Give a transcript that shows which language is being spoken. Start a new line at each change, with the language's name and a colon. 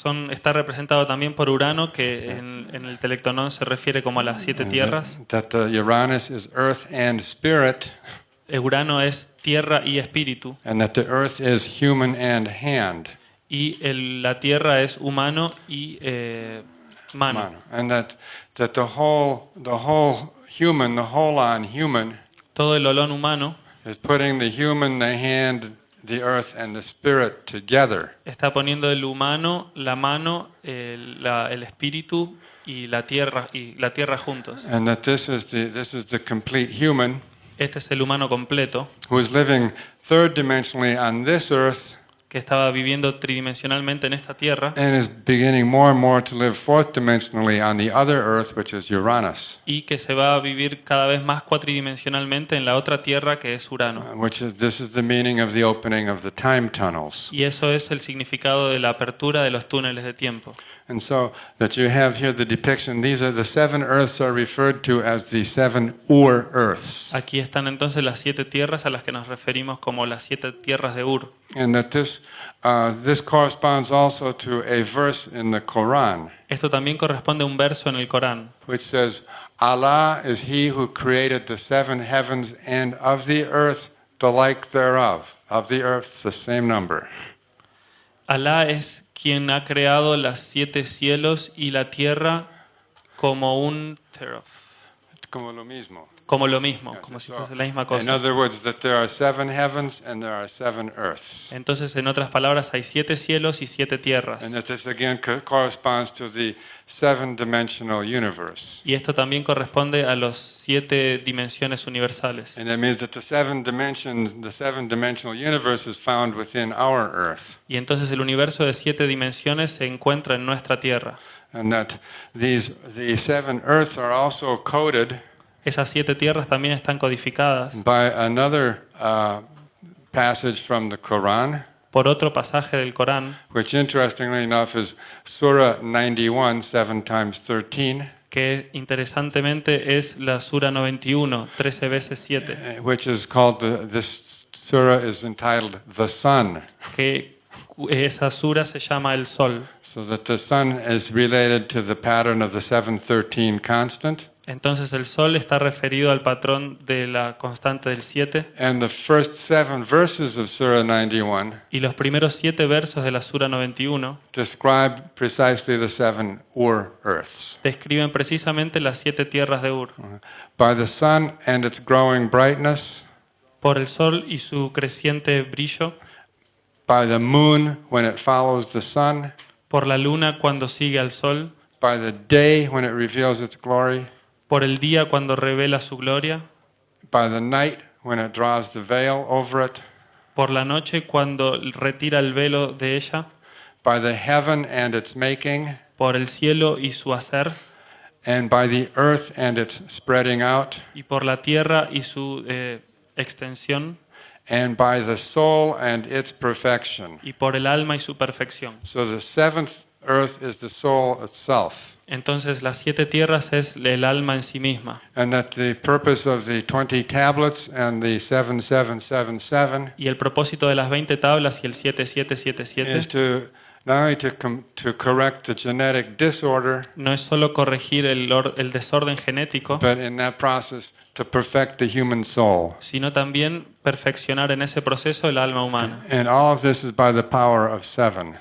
Spanish: está representado también por Urano, que en el Telectonón se refiere como a las 7 tierras.
English: That the Uranus is Earth and Spirit.
Spanish: Urano es tierra y espíritu.
English: And that the Earth is human and hand.
Spanish: Y la tierra es humano y mano.
English: And that the whole human, the whole on human,
Spanish: todo el olón humano
English: is putting the human, the hand, the earth, and the spirit together.
Spanish: Está poniendo el humano, la mano, el espíritu y la tierra juntos.
English: And that this is the complete human.
Spanish: Este es el humano completo,
English: Who is living third dimensionally on this earth,
Spanish: que estaba viviendo tridimensionalmente en esta tierra
English: and is beginning more and more to live fourth dimensionally on the other earth, which is Uranus.
Spanish: y que se va a vivir cada vez más cuatridimensionalmente en la otra tierra, que es Urano.
English: This is the meaning of the opening of the time tunnels.
Spanish: Y eso es el significado de la apertura de los túneles de tiempo.
English: And so that you have here the depiction, these are the 7 earths are referred to as the 7 Ur-earths.
Spanish: Aquí están entonces las 7 tierras a las que nos referimos como las 7 tierras de Ur.
English: And that this corresponds also to a verse in the Quran,
Spanish: Esto también corresponde a un verso en el Corán,
English: which says, Allah is he who created the 7 heavens and of the earth the like thereof. Of the earth, the same number.
Spanish: Alá es quien ha creado las 7 cielos y la tierra como un teraf, Como lo mismo. como lo mismo, como si fuese la misma
English: In
Spanish: cosa.
English: other words, that there are 7 heavens and there are 7 earths.
Spanish: Entonces, en otras palabras, hay 7 cielos y 7 tierras.
English: And that this again corresponds to the 7-dimensional universe.
Spanish: Y esto también corresponde a los 7 dimensiones universales.
English: And that means that the 7-dimensional universe is found within our earth.
Spanish: Y entonces el universo de 7 dimensiones se encuentra en nuestra tierra.
English: And that the 7 earths are also coded
Spanish: Esas 7 tierras también están codificadas
English: by another passage from the Quran,
Spanish: por otro pasaje del Corán,
English: which interestingly enough is Surah 91, 7 times 13,
Spanish: que interesantemente es la Sura 91, 13 veces 7,
English: which is called, this surah is entitled The Sun.
Spanish: que esa sura se llama el Sol.
English: So that the sun is related to the pattern of the 713 constant.
Spanish: Entonces el Sol está referido al patrón de la constante del 7
English: And the first 7 verses of Surah 91
Spanish: y los primeros 7 versos de la Sura 91
English: describe precisely the 7 Earths.
Spanish: describen precisamente las 7 tierras de Ur.
English: By the sun and its growing brightness,
Spanish: Por el Sol y su creciente brillo,
English: by the moon when it follows the sun,
Spanish: por la luna cuando sigue al Sol,
English: by the day when it reveals its glory,
Spanish: por el día cuando revela su gloria,
English: by the night when it draws the veil over it,
Spanish: por la noche cuando retira el velo de ella,
English: by the heaven and its making,
Spanish: por el cielo y su hacer,
English: and by the earth and its spreading out,
Spanish: y por la tierra y su extensión,
English: and by the soul and its perfection.
Spanish: y por el alma y su perfección.
English: So the 7th earth is the soul itself.
Spanish: Entonces las 7 tierras es el alma en sí misma.
English: And that the purpose of the 20 tablets and the 7777
Spanish: Y el propósito de las 20 tablas y el 7777
English: is to not only to correct the genetic disorder,
Spanish: no es solo corregir el desorden genético,
English: but in that process to perfect the human soul.
Spanish: sino también perfeccionar en ese proceso el alma humana.
English: And all of this is by the power of 7.